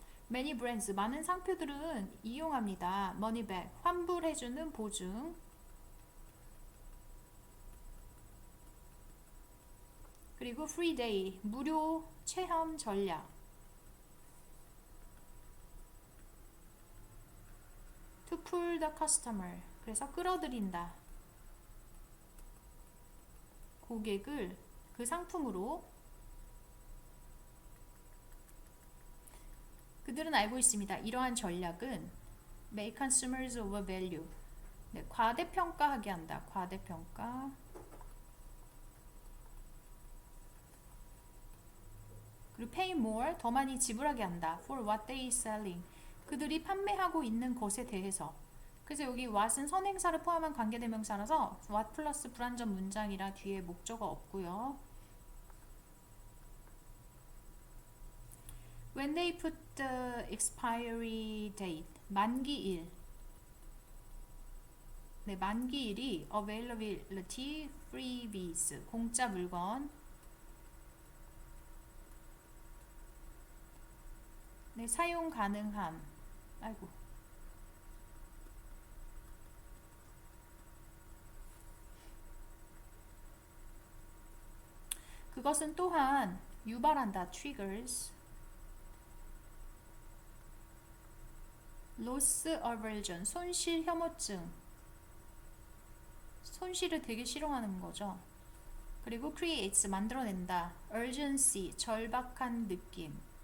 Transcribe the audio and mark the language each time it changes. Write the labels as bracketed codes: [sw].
[en] Many brands, [ko] 많은 상표들은 이용합니다. [en] Money back, [ko] 환불해주는 보증. 그리고 [en] free day, [ko] 무료 체험 전략. [en] To pull the customer, [ko] 그래서 끌어들인다. 고객을 그 상품으로. 그들은 알고 있습니다. 이러한 전략은 [en] make consumers overvalue, [ko] 네, 과대평가하게 한다. 과대평가. 그리고 [en] pay more, [ko] 더 많이 지불하게 한다. [en] for what they selling, [ko] 그들이 판매하고 있는 것에 대해서. 그래서 여기 what은 선행사를 포함한 관계대명사라서 what 플러스 불완전 문장이라 뒤에 목적어 없고요. [en] When they put the expiry date, [ko] 만기일. 네, 만기일이 availability, freebies, 공짜 물건. 네, 사용 가능함. 아이고. 그것은 또한 유발한다. [en] triggers loss aversion, [ko] 손실 혐오증. 손실을 되게 싫어하는 거죠. 그리고 creates, 만들어낸다. urgency, 절박한 느낌.